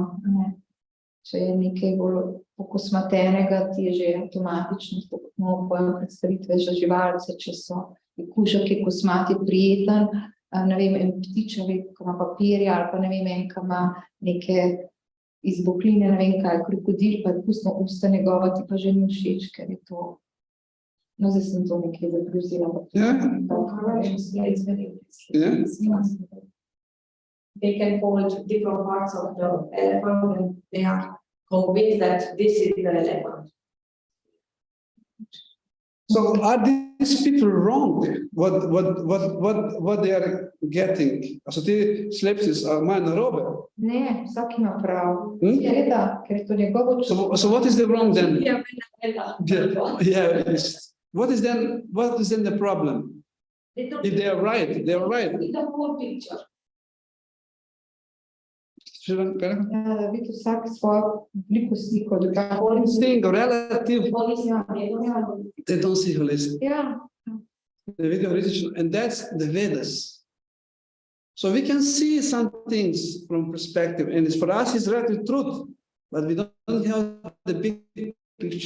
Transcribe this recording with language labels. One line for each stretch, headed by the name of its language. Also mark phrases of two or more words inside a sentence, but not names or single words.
Slovenian: Če je nekaj bolj pokosmatenega, ti je že avtomatično, tako kot imamo pojem predstavitve za živalce, če so kužek je kosmat, je prijeten, ne vem, en ptič, ki ima papirja, ali pa ne vem, en, ki ima neke izbokline, ne vem kaj, krokodil, pa je pustno usta njegova, ti pa že ni všeč, ker je to. No, zdaj sem to nekaj zagrozila.
English: They can hold different parts of the elephant and they are convinced that this is the elephant. So are these people wrong? What they are getting? Also,
Slovenian: ti slepci imajo narobe. Ne, vsak ima prav. Seveda, ker je to njegovo čustvo.
English: So what is the wrong then? Yeah. What is then the problem? If they are right, they are right. The whole picture.
Slovenian: Da vidi vsak svojo veliko sliko.
English: Thing relative, they don't see holistic.
Slovenian: Ja.
English: And that's the Vedas. So we can see some things from perspective, and for us it's relative truth, but we don't have the big picture.